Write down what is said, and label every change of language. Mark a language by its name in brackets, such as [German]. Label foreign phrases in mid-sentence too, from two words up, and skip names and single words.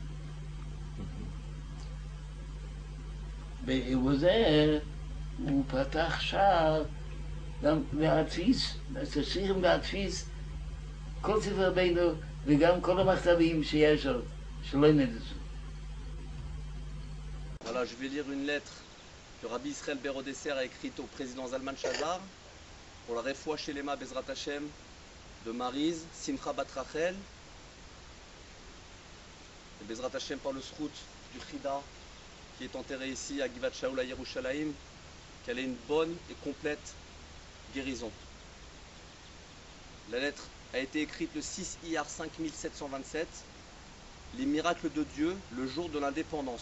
[Hebrew] ובזה הוא פתח שער גם להדפיס, צריכים להדפיס כל ספר רבינו וגם כל המכתבים שיש עוד, שלא נדעו. [French] Voilà, je vais lire une lettre que Rabbi Israël Berodesser a écrite au président Zalman Shazar pour la [Hebrew] רפואה שלמה בעזרת השם [French] de Mariz, Simcha Bat Rachel, et [Hebrew] בעזרת השם [French] par le Srout du Chida qui est enterré ici à Givat Shaul à Yerushalayim, qu'elle ait une bonne et complète guérison. La lettre a été écrite le 6 Iyar 5727, les miracles de Dieu, le jour de l'indépendance.